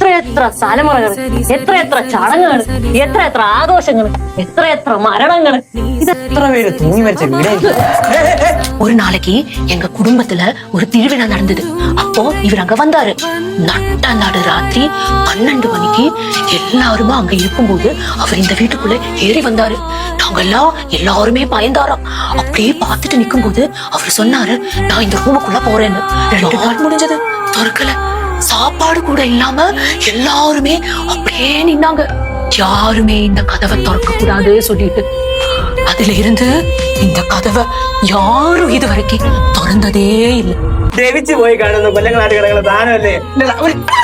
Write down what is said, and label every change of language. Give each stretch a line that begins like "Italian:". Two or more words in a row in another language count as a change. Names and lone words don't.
Malayalam: എത്ര തലമുറകൾ, എത്ര ചടങ്ങുകൾ, എത്ര ആഘോഷങ്ങൾ, എത്ര മരണങ്ങൾ. ഇതെത്ര പേര് തൂങ്ങി മരിച്ച വീടായിരിക്കും.
Tamil: ஒரு நாளைக்கு எங்க குடும்பத்துல ஒரு திருவிழா நடந்தது. அப்போ இவர் அங்க வந்தாரு. நடு ராத்திரி 12 மணிக்கு எல்லாருமே அங்க இருக்கும்போது அவர் இந்த வீட்டுக்குள்ள ஏறி வந்தாரு. நாங்க எல்லாருமே பயந்தாரோம். அப்படியே பார்த்துட்டு நிக்கும் போது அவர் சொன்னாரு, நான் இந்த ரூமுக்குள்ள போறேன்னு. 2 நாள் முடிஞ்சது, திறக்கல. சாப்பாடு கூட இல்லாம எல்லாருமே அப்படியே நின்னாங்க. யாருமே இந்த கதவை திறக்க கூடாது சொல்லிட்டு. அதுல இருந்து இந்த கதவை யாரும் இது வரைக்கும் திறந்ததே இல்லை.
Malayalam: ദ്രവിച്ചു പോയി കാണുന്ന കൊല്ലങ്ങളായിട്ട് കിടക്കുന്ന സാധനമല്ലേ. ഒരു